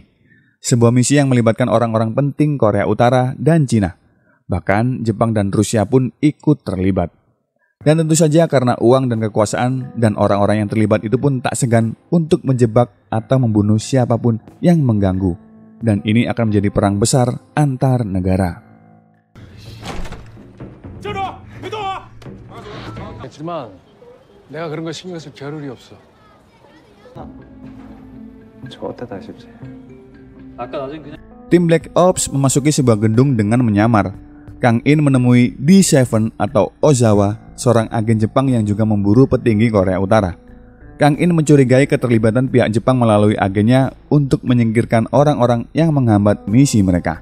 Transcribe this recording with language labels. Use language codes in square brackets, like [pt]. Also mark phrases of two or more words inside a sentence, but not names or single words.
[id] Sebuah misi yang melibatkan orang-orang penting Korea Utara dan Cina. Bahkan Jepang dan Rusia pun ikut terlibat. Dan tentu saja karena uang dan kekuasaan dan orang-orang yang terlibat itu pun tak segan untuk menjebak atau membunuh siapapun yang mengganggu. Dan ini akan menjadi perang besar antar negara. [ko] 하지만 내가 그런 거 신경 쓸 겨를이 없어. [id] Tim Black Ops memasuki sebuah gedung dengan menyamar. Kang In menemui D7 atau Ozawa, seorang agen Jepang yang juga memburu petinggi Korea Utara. Kang In mencurigai keterlibatan pihak Jepang melalui agennya untuk menyingkirkan orang-orang yang menghambat misi mereka.